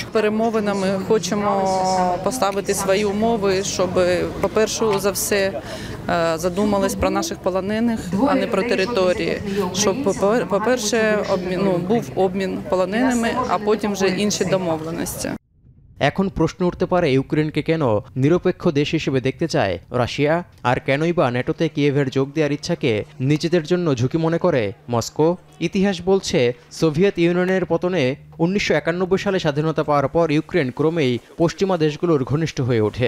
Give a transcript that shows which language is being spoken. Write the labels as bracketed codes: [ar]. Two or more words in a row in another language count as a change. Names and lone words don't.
[uk] Перемовинами хочемо поставити свої умови, щоб, по-перше, за все задумались про наших полонених, а не про території. Щоб, по-перше, був обмін полоненими, а потім вже інші домовленості. [bn] এখন প্রশ্ন উঠতে পারে, ইউক্রেনকে কেন নিরপেক্ষ দেশ হিসেবে দেখতে চায় রাশিয়া, আর কেনই বা ন্যাটোতে কিয়েভের যোগ দেওয়ার ইচ্ছাকে নিজেদের জন্য ঝুঁকি মনে করে মস্কো। ইতিহাস বলছে, সোভিয়েত ইউনিয়নের পতনে 1991 সালে স্বাধীনতা পাওয়ার পর ইউক্রেন ক্রমেই পশ্চিমা দেশগুলোর ঘনিষ্ঠ হয়ে ওঠে।